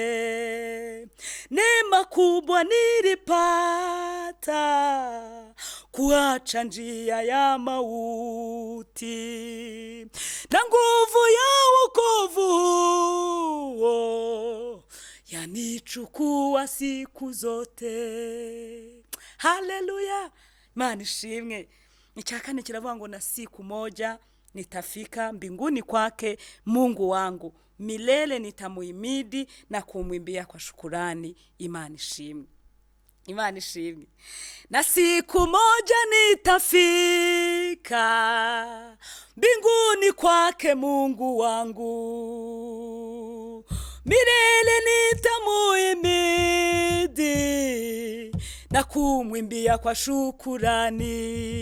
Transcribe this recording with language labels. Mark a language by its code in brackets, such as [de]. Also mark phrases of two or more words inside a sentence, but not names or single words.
[sw] Neema kubwa nilipata, kuacha njia ya mauti, na nguvu ya wokovu huo yanichukua siku zote. [rw] Haleluya, Imana ishimwe. Icyakane kiravuga ngo [sw] na siku moja nitafika mbinguni kwake Mungu wangu, milele nitamuhimidi na kumwimbia kwa shukurani. [rw] Imana ishimwe. Imana ishimwe. [sw] Na siku moja nitafika mbinguni kwake Mungu wangu, milele nitamuhimidi na kumwimbia kwa shukurani.